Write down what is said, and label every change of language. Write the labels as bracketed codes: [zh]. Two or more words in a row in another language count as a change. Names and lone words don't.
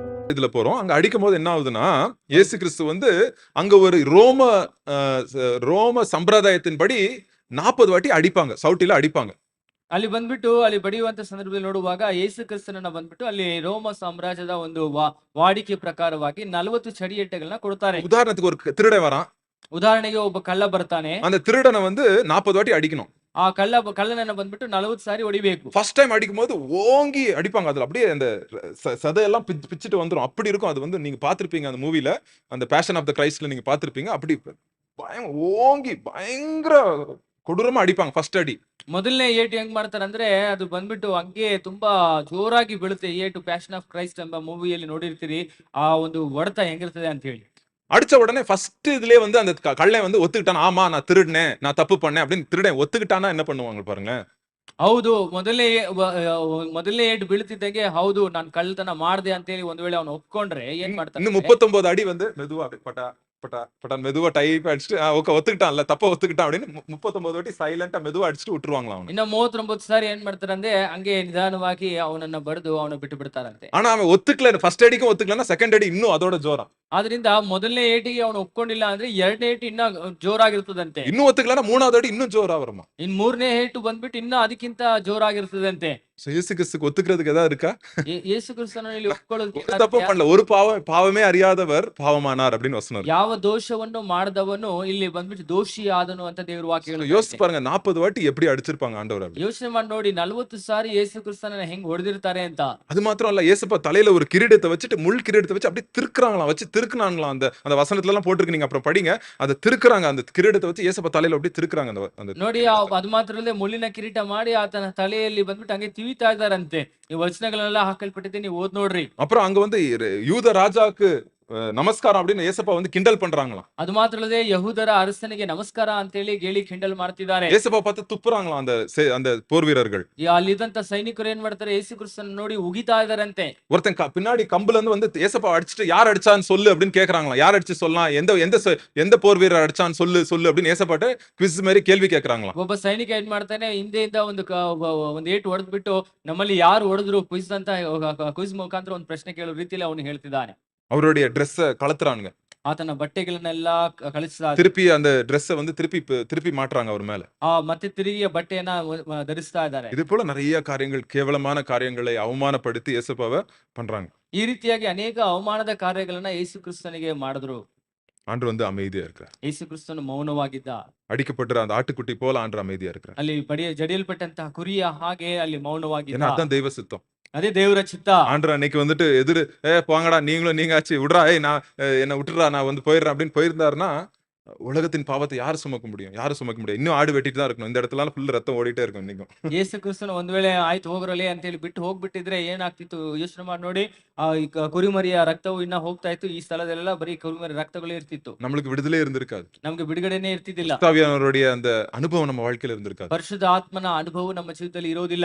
[ta] இதுல போறோம். அங்க அடிக்கும்போது என்ன ஆகுதுன்னா, இயேசு கிறிஸ்து வந்து அங்க ஒரு ரோம சம்பிரதாயத்தின்படி 40 வாட்டி அடிப்பாங்க. சவுட்டில அடிப்பாங்க. [kn] ಅಲ್ಲಿ ಬಂದ್ಬಿಟ್ಟು ಅಲ್ಲಿ ಬಡಿಯುವಂತ ಸಂದರ್ಭದಲ್ಲಿ ನೋಡುವಾಗ ಯೇಸು ಕ್ರಿಸ್ತನನ್ನ ಬಂದ್ಬಿಟ್ಟು ಅಲ್ಲಿ ರೋಮ ಸಾಮ್ರಾಜ್ಯದ ಒಂದು ವಾಡಿಕೆ ಪ್ರಕಾರವಾಗಿ 40 ಚಡಿಯೆಟ್ಟೆಗಳನ್ನ ಕೊಡ್ತಾರೆ. [ta] உதாரணத்துக்கு ஒரு திருடன் வரான். [kn] ಉದಾಹರಣೆಗೆ ಒಬ್ಬ ಕಳ್ಳ ಬರ್ತಾನೆ. [ta] அந்த திருடனை வந்து 40 வாட்டி அடிக்கணும். [kn] ಆ ಕಳ್ಳನನ್ನ ಬಂದ್ಬಿಟ್ಟು 40 ಸಾರಿ ಹೊಡಿಬೇಕು. [en] first time [ta] அடிக்கும்போது ஓங்கி அடிப்பாங்க. அதுல அப்படியே அந்த சதையெல்லாம் பிச்சுட்டு வந்துரும். அப்படி இருக்கும். அது வந்து நீங்க பார்த்திருப்பீங்க அந்த மூவில. அந்த பேஷன் ஆஃப் த கிரைஸ்ட்ல நீங்க பார்த்திருப்பீங்க. அப்படி ஓங்கி பயங்கர கொடூரமா அடிப்பாங்க ஃபர்ஸ்ட் அடி. [kn] ಮೊದಲನೇ ಏಟು ಹೆಂಗ್ ಮಾಡ್ತಾರಂದ್ರೆ ಅದು ಬಂದ್ಬಿಟ್ಟು ಹಂಗೆ ತುಂಬಾ ಜೋರಾಗಿ ಬೀಳುತ್ತೆ ಏಟು. ಪ್ಯಾಷನ್ ಆಫ್ ಕ್ರೈಸ್ಟ್ ಎಂಬ ಮೂವಿಯಲ್ಲಿ ನೋಡಿರ್ತೀರಿ ಆ ಒಂದು ಹೊಡೆತ ಹೆಂಗಿರ್ತದೆ ಅಂತ ಹೇಳಿ. [ta] அடிச்ச உடனே ஃபர்ஸ்ட் இதுலயே வந்து அந்த கள்ளன் வந்து ஒத்துக்கிட்டான். ஆமா நான் திருடினேன், நான் தப்பு பண்ணேன் அப்படின்னு திருடன் ஒத்துக்கிட்டானா என்ன பண்ணுவாங்க பாருங்க. [kn] ಹೌದು, ಮೊದಲನೇ ಏಟು ಬೀಳ್ತಿದ್ದಾಗೆ ಹೌದು ನಾನು ಕಳ್ಳತನ ಮಾಡ್ದೆ ಅಂತ ಹೇಳಿ ಒಂದ್ ವೇಳೆ ಅವನು ಒಪ್ಕೊಂಡ್ರೆ ಏನ್ ಮಾಡ್ತಾನೆ, [ta] இன்னும் 39 அடி வந்து மெதுவா பட்டா பட்டா மெதுவா டைப் அடிச்சுட்டு ஓகே ஒத்துக்கிட்டான்ல, தப்ப ஒத்துக்கிட்டான் அப்படின்னு 39 வாட்டி சைலண்டா மெதுவா அடிச்சுட்டு விட்டுருவாங்களாம் அவனை. [kn] ಇನ್ನ 39 ಸಾರಿ ಏನ್ ಮಾಡ್ತಾರಂದ್ರೆ ಹಂಗೆ ನಿಧಾನವಾಗಿ ಅವನನ್ನ ಬಡಿದು ಅವನ ಬಿಟ್ಟು ಬಿಡ್ತಾರಂತೆ. [ta] ஆனா அவன் ஒத்துக்கல. ஃபர்ஸ்ட் அடிக்கும் ஒத்துக்கலன்னா செகண்ட் அடி இன்னும் அதோட ஜோரா. [kn] ಆದ್ರಿಂದ ಮೊದಲನೇ ಏಟಿಗೆ ಅವನು ಒಪ್ಕೊಂಡಿಲ್ಲ ಅಂದ್ರೆ ಎರಡನೇ ಏಟು ಇನ್ನ ಜೋರಾಗಿರ್ತದಂತೆ. [ta] இன்னும் ஒத்துக்கலன்னா மூணாவது அடி இன்னும் ஜோரா வருமா. [kn] ಇನ್ ಮೂರನೇ ಏಟು ಬಂದ್ಬಿಟ್ಟು ಇನ್ನ ಅದಕ್ಕಿಂತ ಜೋರಾಗಿರ್ತದಂತೆ. [ta] இயேசு கிறிஸ்துக்கு ஒத்துக்கிறதுக்கு ஏதாவது இருக்கா? [kn] ಯೇಸು ಕ್ರಿಸ್ತನಲ್ಲಿ [ta] ஒரு [kn] ಒಪ್ಕೊಳ್ಳೋದಕ್ಕೆ [ta] தப்பு பண்ணல. ஒரு பாவமே அறியாதவர் பாவமானார் அப்படின்னு வசனம் இருக்கு. [kn] ಯಾವ ದೋಷವನ್ನು ಮಾಡದವನು ಇಲ್ಲಿ ಬಂದ್ಬಿಟ್ಟು ದೋಷಿ ಆದನು ಅಂತ ದೇವ್ರ ವಾಕ್ಯ ಹೇಳುತ್ತೆ. [ta] யோசிச்சு பாருங்க 40 வாட்டி எப்படி அடிச்சிருப்பாங்க ஆண்டவர் அப்படி. [kn] ಯೋಚನೆ ಮಾಡಿ ನೋಡಿ 40 ಸಾರಿ ಯೇಸು ಕ್ರಿಸ್ತನನ್ನ ಹೆಂಗ್ ಹೊಡೆದಿರ್ತಾರೆ ಅಂತ. [ta] அது மாத்திரம் இல்ல, இயேசுப்பா தலையில ஒரு கிரீடத்தை வச்சுட்டு முள் கிரீடத்தை வச்சு அப்படியே திருக்குறாங்களாம். வச்சு திருக்குனாங்களாம். அந்த வசனத்துல எல்லாம் போட்டுருக்கு, நீங்க அப்புறம் படிங்க. அதை திருக்குறாங்க. அந்த கிரீடத்தை வச்சு இயேசுப்பா தலையில அப்படியே திருக்குறாங்க. அந்த [kn] ನೋಡಿ ಅದು ಮಾತ್ರ ಅಲ್ಲದೆ ಮುಳ್ಳಿನ ಕಿರೀಟ ಮಾಡಿ ಆತನ ತಲೆಯಲ್ಲಿ ಬಂದ್ಬಿಟ್ಟು ಹಂಗೆ ತಿವಿತಾ ಇದ್ದಾರಂತೆ. ಈ ವಚನಗಳೆಲ್ಲ ಹಾಕಲ್ಪಟ್ಟಿದೆ, ನೀವು ಓದ್ ನೋಡ್ರಿ. [ta] அப்புறம் அங்க வந்து யூத ராஜாக்கு நமஸ்காரம் அப்படின்னு ஏசப்பா வந்து கிண்டல் பண்றாங்களாம். [kn] ಅದು ಮಾತ್ರ ಅಲ್ಲದೆ ಯಹೂದರ ಅರಸನಿಗೆ ನಮಸ್ಕಾರ ಅಂತ ಹೇಳಿ ಗೇಲಿ ಕಿಂಡಲ್ ಮಾಡ್ತಿದ್ದಾರೆ. [ta] ஏசப்பா பார்த்து துப்புறாங்களாம் அந்த போர் வீரர்கள். [kn] ಅಲ್ಲಿದ್ದಂತ ಸೈನಿಕರು ಏನ್ ಮಾಡ್ತಾರೆ, ಯೇಸು ಕ್ರಿಸ್ತನ ನೋಡಿ ಉಗಿತಾ ಇದಾರಂತೆ. [ta] ஒருத்தன் பின்னாடி கம்புல இருந்து வந்து ஏசப்பா அடிச்சுட்டு யார் அடிச்சான்னு சொல்லு அப்படின்னு கேக்குறாங்களாம். யார் அடிச்சு சொல்லலாம், எந்த போர் வீரர் அடிச்சான்னு சொல்லு அப்படின்னு ஏசப்பாட்ட குவிஸ் மாதிரி கேள்வி கேக்குறாங்களாம். [kn] ಒಬ್ಬ ಸೈನಿಕ ಏನ್ ಮಾಡ್ತಾನೆ, ಹಿಂದೆಯಿಂದ ಒಂದು ಏಟು ಹೊಡೆದ್ಬಿಟ್ಟು ನಮ್ಮಲ್ಲಿ ಯಾರು ಹೊಡೆದ್ರು ಕ್ವಿಜ್ ಅಂತ ಕ್ವಿಜ್ ಮುಖಾಂತರ ಒಂದು ಪ್ರಶ್ನೆ ಕೇಳೋ ರೀತಿಯಲ್ಲಿ ಅವನು ಹೇಳ್ತಿದ್ದಾನೆ. [ta] அவருடைய ட்ரெஸ்ஸ கலத்துறானுங்க. [kn] ಆತನ ಬಟ್ಟೆಗಳನ್ನೆಲ್ಲ ಕಳಿಸ್ತಾರೆ. [ta] திருப்பி அந்த ட்ரெஸ்ஸ வந்து திருப்பி மாட்டுறாங்க அவர் மேல. [kn] ಮತ್ತೆ ತಿರುಗಿ ಬಟ್ಟೆಯನ್ನ ಧರಿಸ್ತಾ ಇದ್ದಾರೆ. [ta] இது போல நிறைய காரியங்கள், கேவலமான காரியங்களை அவமானப்படுத்தி இயேசுப்பாவை பண்றாங்க. [kn] ಈ ರೀತಿಯಾಗಿ ಅನೇಕ ಅವಮಾನದ ಕಾರ್ಯಗಳನ್ನ ಯೇಸು ಕ್ರಿಸ್ತನಿಗೆ ಮಾಡಿದ್ರು. [ta] ஆண்டவர் வந்து அமைதியா இருக்கிறார். [kn] ಯೇಸು ಕ್ರಿಸ್ತನು ಮೌನವಾಗಿದ್ದ. [ta] அடிக்கப்பட்ட அந்த ஆட்டுக்குட்டி போல ஆண்டவர் அமைதியா இருக்கிறார். [kn] ಅಲ್ಲಿ ಜಡಿಯಲ್ಪಟ್ಟಂತಹ ಕುರಿಯ ಹಾಗೆ ಅಲ್ಲಿ ಮೌನವಾಗಿದ್ದ. [ta] ஏன்னா அதான் தெய்வ சித்தம். [kn] ಅದೇ ದೇವರ ಚಿತ್ತ. [ta] ஆண்டவர் அன்னைக்கு வந்துட்டு போங்கடா நீங்களும் நீங்காச்சு விடுறா, நான் என்ன விட்டுறா, நான் வந்து போயிடுறேன் அப்படின்னு போயிருந்தாருன்னா உலகத்தின் பாவத்தை யாரு சுமக்க முடியும்? யாரும் சுமக்க முடியும். இன்னும் ஆடு வெட்டிட்டு தான் இருக்கணும். இந்த இடத்துல ஃபுல் ரத்தம் ஓடிட்டே இருக்கும் இன்னைக்கும். [kn] ಯೇಸು ಕ್ರಿಸ್ತನು ಒಂದ್ ವೇಳೆ ಆಯ್ತು ಹೋಗ್ರಲೆ ಅಂತ ಹೇಳಿ ಬಿಟ್ಟು ಹೋಗ್ಬಿಟ್ಟಿದ್ರೆ ಏನಾಗ್ತಿತ್ತು ಯೋಚನೆ ಮಾಡಿ ನೋಡಿ. ಕುರಿಮರಿಯ ರಕ್ತವು ಇನ್ನ ಹೋಗ್ತಾ ಇತ್ತು. ಈ ಸ್ಥಳದಲ್ಲೆಲ್ಲ ಬರೀ ಕುರಿಮರಿ ರಕ್ತಗಳೇ ಇರ್ತಿತ್ತು. [ta] நம்மளுக்கு விடுதலை இருந்திருக்காது. [kn] ನಮ್ಗೆ ಬಿಡುಗಡೆನೇ ಇರ್ತಿದ್ದಿಲ್ಲ. [ta] பரிசுத்தாவியானவருடைய அந்த அனுபவம் நம்ம வாழ்க்கையில இருந்திருக்காது. [kn] ಪರಿಶುದ್ಧ ಆತ್ಮನ ಅನುಭವ ನಮ್ಮ ಜೀವಿತದಲ್ಲಿ ಇರೋದಿಲ್ಲ.